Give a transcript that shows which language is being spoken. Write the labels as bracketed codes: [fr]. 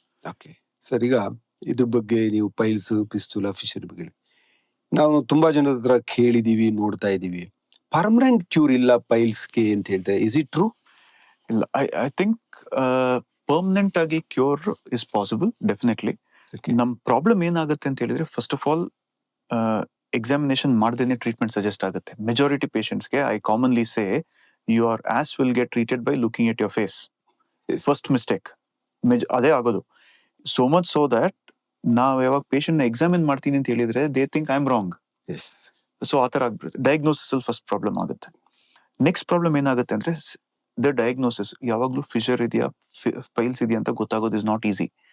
[kn] Okay sir, ಈಗ ಇದ್ರ ಬಗ್ಗೆ ನೀವು ಪೈಲ್ಸ್, ಪಿಸ್ತುಲಾ, ಫಿಶರ್ ಬಗ್ಗೆ ನಾವು ತುಂಬಾ ಜನರ ಹತ್ರ ಕೇಳಿದೀವಿ, ನೋಡ್ತಾ ಇದೀವಿ. ಪರ್ಮನೆಂಟ್ ಕ್ಯೂರ್ ಇಲ್ಲ ಪೈಲ್ಸ್ಗೆ ಅಂತ ಹೇಳ್ತಾರೆ. [en] Is it true? [kn] ಇಲ್ಲ, [en] I think permanent ಆಗಿ cure is possible, definitely. [kn] ನಮ್ ಪ್ರಾಬ್ಲಮ್ ಏನಾಗುತ್ತೆ ಅಂತ ಹೇಳಿದ್ರೆ, ಫಸ್ಟ್ ಆಫ್ ಆಲ್ ಎಕ್ಸಾಮಿನೇಷನ್ ಮಾಡ್ದೇನೆ ಟ್ರೀಟ್ಮೆಂಟ್ ಸಜೆಸ್ಟ್ ಆಗುತ್ತೆ. Majority ಪೇಷಂಟ್ಸ್ಗೆ [en] I commonly say your ass will get treated by looking at your face. First mistake. [kn] ಅದೇ ಆಗೋದು. [en] So much so that [kn] ನಾವ್ ಯಾವಾಗ ಪೇಷಂಟ್ ನ ಎಕ್ಸಾಮಿನ್ ಮಾಡ್ತೀನಿ ಅಂತ ಹೇಳಿದ್ರೆ [en] They think I am wrong. [kn] So ಆತರ ಆಗ್ಬಿಡುತ್ತೆ. ಡಯಾಗ್ನೋಸಿಸ್ ಅಲ್ಲಿ ಫಸ್ಟ್ ಪ್ರಾಬ್ಲಮ್ ಆಗುತ್ತೆ. ನೆಕ್ಸ್ಟ್ ಪ್ರಾಬ್ಲಮ್ ಏನಾಗುತ್ತೆ ಅಂದ್ರೆ, ದ ಡಯಾಗ್ನೋಸಿಸ್ ಯಾವಾಗ್ಲೂ ಫಿಶರ್ ಇದೆಯಾ, ಪೈಲ್ಸ್ ಇದೆಯಾ ಅಂತ ಗೊತ್ತಾಗೋದು [en] Is not easy.